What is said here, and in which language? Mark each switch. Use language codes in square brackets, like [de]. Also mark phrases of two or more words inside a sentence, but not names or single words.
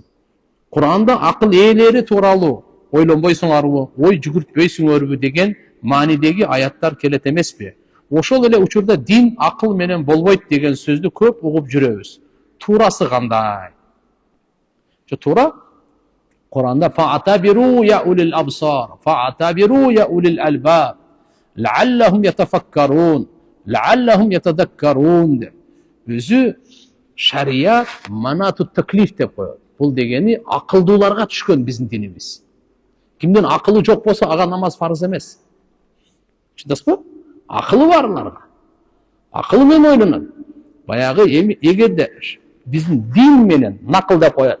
[ky] Кур'анда акыл ээлери тууралуу ойлонбойсуңарбы, ой жүгүртпөйсүңөрбү деген маанидеги аяттар келет эмеспи? Ошол эле учурда дин акыл менен болбойт деген сөздү көп угуп жүрөбүз. Туурасы кандай? Туура? [ar] Кур'анда فاعتبروا يا أولي الأبصار فاعتبروا يا أولي الألباب لعلهم يتفكرون لعلهم يتذكرون деп. [ky] Өзү шарият [ar] مناط التكليف [ky] деп коет. Бул дегени акылдууларга түшкөн биздин динибиз. Кимдин акылы жок болсо, ага намаз фарыз эмес. Түшүнөсүзбү? Акылы барларга. Акылы менен ойлонот. Баягы эгерде биздин дин менен накыл деп коет.